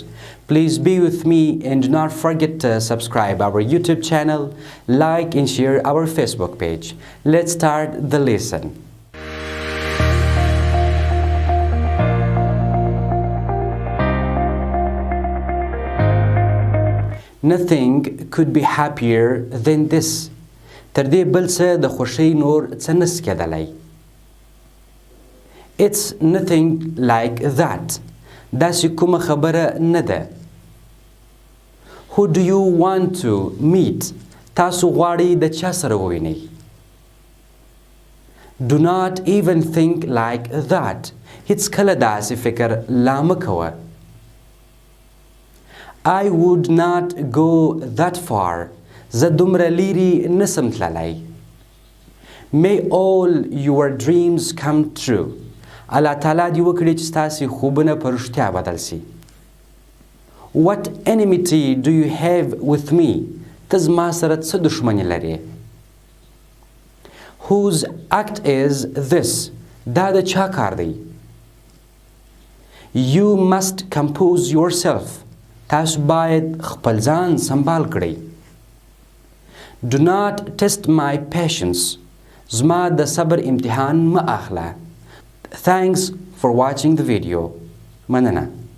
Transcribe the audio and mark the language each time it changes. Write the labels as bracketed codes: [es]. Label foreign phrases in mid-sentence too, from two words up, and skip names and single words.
[en] Please be with me and do not forget to subscribe our YouTube channel, like and share our Facebook page. Let's start the lesson. Nothing could be happier than this. [ps] تر دې بل څه د خوښۍ نور څه نس کېدلی. [en] It's nothing like that. [ps] داسې کومه خبره نه ده. [en] Who do you want to meet? [ps] تاسو غواړئ د چا سره ووینئ. [en] Do not even think like that. [ps] هیڅ کله داسې فکر لا مه کوه. [en] I would not go that far. [ps] زه دومره لیرې نسم تللی. [en] May all your dreams come true. [ps] الله تعالی دې وکړي چې ستاسې خوبونه په رښتیا بدل سي. [en] What enmity do you have with me? [ps] ته زما سره څه دښمني لرې؟ [en] Whose act is this? [ps] دا د چا کار دی؟ [en] You must compose yourself. [ps] تاسو باید خپل ځان سنبال کړئ. [en] Do not test my patience. [ps] زما د صبر امتحان مه اخله. [en] Thanks for watching the video. [ps] مننه.